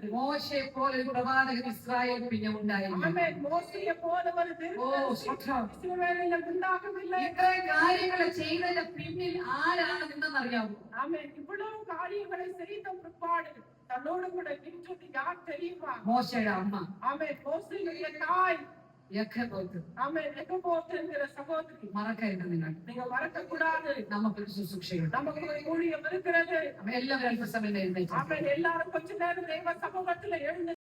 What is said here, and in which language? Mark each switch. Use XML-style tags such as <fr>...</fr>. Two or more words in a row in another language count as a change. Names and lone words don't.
<ml>മോശയെ പോലെ ഒരു പ്രവാചകൻ ഇസ്രായേൽ പിന്നെ ഉണ്ടായില്ല.</ml> <ta>ஆமென். மோசேயை போல ஒரு இஸ்ரவேலில் உண்டாகவில்லை.</ta> <ml>ഇത്രയും കാര്യങ്ങൾ ചെയ്തതിന്റെ പിന്നിൽ ആരാണ് നിന്നെന്ന് അറിയാമോ?</ml> <ta>ஆமென். இவ்வளவு காரியங்களை செய்த பிற்பாடு தன்னோடு கூட நின்றது யார் தெரியுமா?</ta> <ml>മോശയുടെ അമ്മ</ml> <ta>ஆமென். மோசேயுடைய தாய்.</ta> <ml>യഖബോത്ത്.</ml> <ta>ஆமென். எகபோத் என்கிற சகோதரி.</ta> <ml>മറക്കരുത് നിങ്ങൾ.</ml> <ta>நீங்க மறக்க கூடாது.</ta> <ml>നമുക്കൊരു ശുശ്രൂഷയുണ്ട്.</ml> <ta>நமக்கு ஒரு ஊழியம் இருக்கிறது.</ta> <ml>എല്ലാവരും അല്പസമയം എഴുന്നേറ്റ്</ml> <ta>ஆமென். எல்லாரும் கொஞ்ச நேரம் தெய்வ சமூகத்துல எழுந்து</ta>